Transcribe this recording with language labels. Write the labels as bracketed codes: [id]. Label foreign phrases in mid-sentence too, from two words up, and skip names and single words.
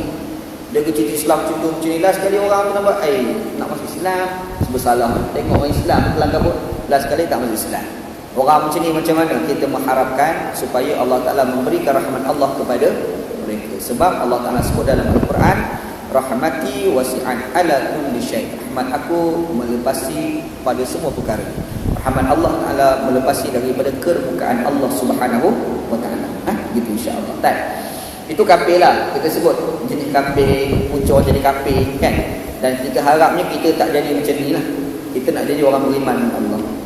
[ms] Dia cerita Islam contoh macam ni, last sekali orang tu nampak nak masuk Islam bersalah. Tengok orang Islam kelang kabut, last sekali tak masuk Islam. Orang macam ni macam mana kita mengharapkan supaya Allah Ta'ala memberikan rahmat Allah kepada mereka. Sebab Allah Ta'ala sebut dalam Al-Quran, [ar] رحمتي واسعا على كل شيء'. [ms] Rahmat aku melepasi pada semua perkara. Rahmat Allah Ta'ala melepasi daripada kebukaan Allah [ar] سبحانه وتعالى. [ms] Gitu insya-Allah. Tak. Itu kafir lah. Kita sebut jenis kafir, pucuk jadi kafir kan. Dan kita harapnya kita tak jadi macam ni lah. Kita nak jadi orang beriman dengan Allah.